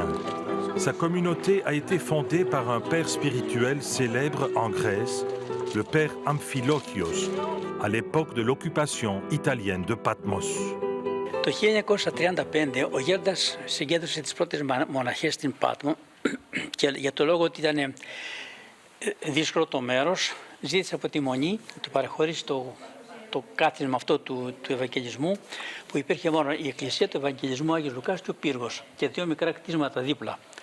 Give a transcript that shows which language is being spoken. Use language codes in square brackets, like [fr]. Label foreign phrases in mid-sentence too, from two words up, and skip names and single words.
[fr] Sa communauté a été fondée par un père spirituel célèbre en Grèce, le père Amphilochios, à l'époque de l'occupation italienne de Patmos. [el] Το 1935 ο Γέροντας συγκέντρωσε τις πρώτες μοναχές στην Πάτμο και για το λόγο ότι ήταν δύσκολο το μέρος, ζήτησε από τη Μονή να του παραχωρήσει το κάθισμα αυτό του Ευαγγελισμού, που υπήρχε μόνο η Εκκλησία του Ευαγγελισμού Άγιος Λουκάς και ο Πύργος και δύο μικρά κτίσματα δίπλα.